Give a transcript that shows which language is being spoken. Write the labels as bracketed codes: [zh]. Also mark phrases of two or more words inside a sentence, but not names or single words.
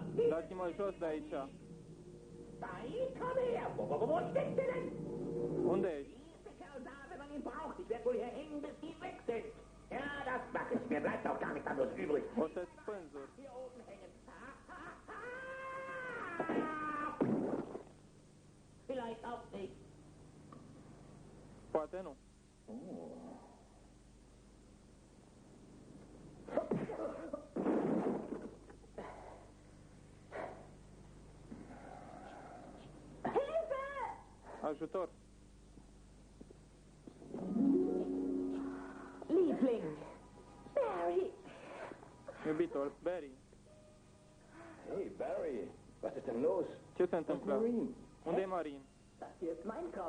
[ro] Dați-mă jos de aici. [de] Nein, komm her! Wo steckst du denn? [ro] Unde ești? [de] Der Kerl da, wenn man ihn braucht. Ich werde wohl hier hängen, bis die weg sind. Ja, das mache ich. Mir bleibt auch gar nichts anderes übrig. [ro] O să-ți spânzuri. [de] Hier oben hängen. Vielleicht auch nicht. [ro] Poate nu. Ajutor! [de] Liebling. Barry. [ro] Iubitor, Barry, [de] Hey, Barry, was ist denn los? [ro] ce se întâmplă? Marine. Unde e Marin? [de] Das hier ist mein Traum.